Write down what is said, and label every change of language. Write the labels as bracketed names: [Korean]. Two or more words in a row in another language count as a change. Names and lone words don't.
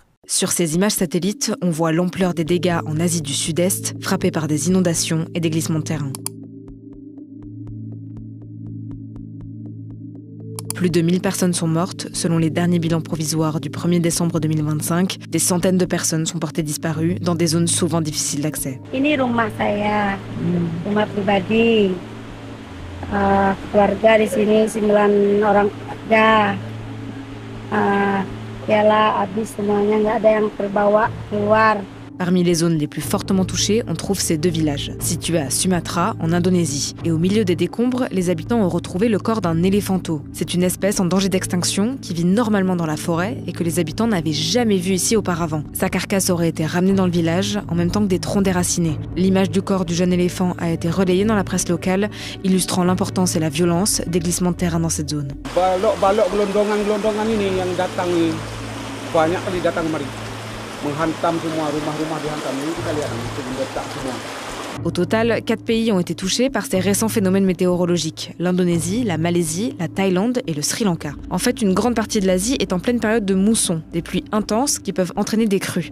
[French] Sur ces images satellites, on voit l'ampleur des dégâts en Asie du Sud-Est, frappés par des inondations et des glissements de terrain. Plus de 1000 personnes sont mortes, selon les derniers bilans provisoires du 1er décembre 2025. Des centaines de personnes sont portées disparues dans des zones souvent difficiles d'accès. [Indonesian] Ini rumah saya, rumah pribadi. Keluarga di sini 9 orang kerja. Piala habis semuanya, nggak ada yang terbawa keluar. [French] Parmi les zones les plus fortement touchées, on trouve ces 2 villages, situés à Sumatra, en Indonésie. Et au milieu des décombres, les habitants ont retrouvé le corps d'un éléphanteau. C'est une espèce en danger d'extinction qui vit normalement dans la forêt et que les habitants n'avaient jamais vu ici auparavant. Sa carcasse aurait été ramenée dans le village en même temps que des troncs déracinés. L'image du corps du jeune éléphant a été relayée dans la presse locale, illustrant l'importance et la violence des glissements de terrain dans cette zone. [Indonesian] Balok-balok gelondongan ini yang datang nih, banyak kali datang kemari. [French] Au total, 4 pays ont été touchés par ces récents phénomènes météorologiques. L'Indonésie, la Malaisie, la Thaïlande et le Sri Lanka. En fait, une grande partie de l'Asie est en pleine période de mousson, des pluies intenses qui peuvent entraîner des crues.